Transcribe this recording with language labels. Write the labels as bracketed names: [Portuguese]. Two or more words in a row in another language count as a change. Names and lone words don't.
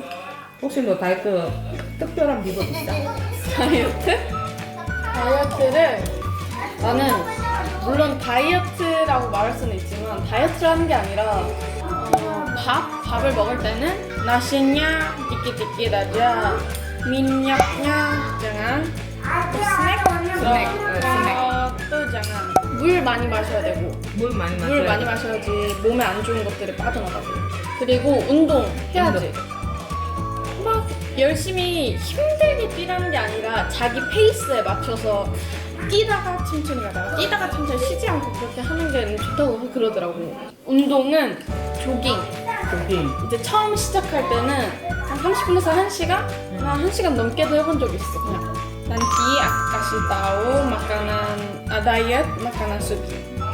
[Korean] 혹시 너 다이어트 특별한 비법 있어? 다이어트를 나는 물론 다이어트라고 말할 수는 있지만 다이어트를 하는 게 아니라 밥을 먹을 때는 [Indonesian] nasinya dikit-dikit aja, minyaknya jangan, snack [Korean] 또 jangan. 물 많이 마셔야 되고 물 많이 마셔야 물 많이 마셔야지 몸에 안 좋은 것들이 빠져나가고. 그리고 운동 해야지. 막 열심히 힘들게 뛰라는 게 아니라 자기 페이스에 맞춰서 뛰다가 천천히 가다가 뛰다가 천천히 쉬지 않고 그렇게 하는 게 좋다고 그러더라고. 운동은 조깅. 이제 처음 시작할 때는 한 30분에서 1시간? 한 1시간 넘게도 해본 적 있어. [Indonesian] 그냥 nanti aku kasih tahu makanan diet makanan sugi.